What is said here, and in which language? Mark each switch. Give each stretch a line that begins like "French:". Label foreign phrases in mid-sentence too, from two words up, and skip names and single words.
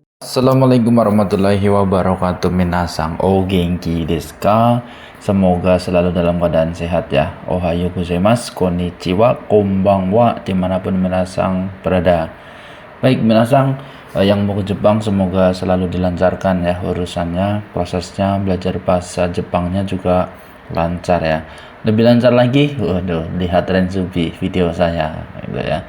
Arabic: السلام عليكم ورحمة الله وبركاته.
Japanese: みなさん お元気ですか?
Indonesian: Semoga selalu dalam keadaan sehat ya.
Japanese: おはようございます、こんにちは、こんばんは,
Indonesian: dimanapun minasang berada. Baik minasang yang mau ke Jepang semoga selalu dilancarkan ya urusannya, prosesnya, belajar bahasa Jepangnya juga lancar ya. Lebih lancar lagi, waduh, lihat Rensubi video saya gitu ya.